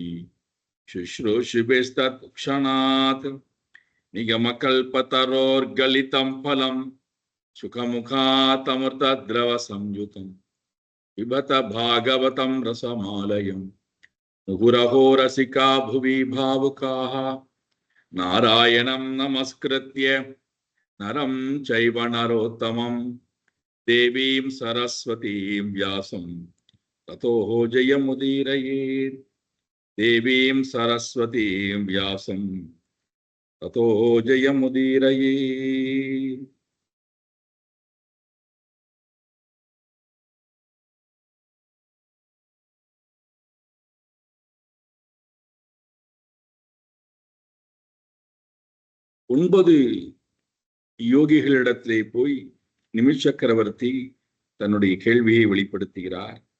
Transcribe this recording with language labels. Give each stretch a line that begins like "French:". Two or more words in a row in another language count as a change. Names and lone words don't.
Sanskrit: शुश्रूषुभिस्तत्क्षणात् निगमकल्पतरोर्गलितं फलं सुखमुखातमृतद्रवसंयुतं पिबत भागवतं रसमालयं मुहुरहो रसिका भुवि भावुकाः नारायणं नमस्कृत्य नरं चैव नरोत्तमं देवीं सरस्वतीं व्यासं ततो जयमुदीरयेत्। देवीं सरस्वतीं व्यासं ततो जयमुदीरयेत्।
Tamil: ஒன்பது யோகிகளிடத்திலே போய் நிமிஷ் சக்கரவர்த்தி தன்னுடைய கேள்வியை வெளிப்படுத்துகிறார்.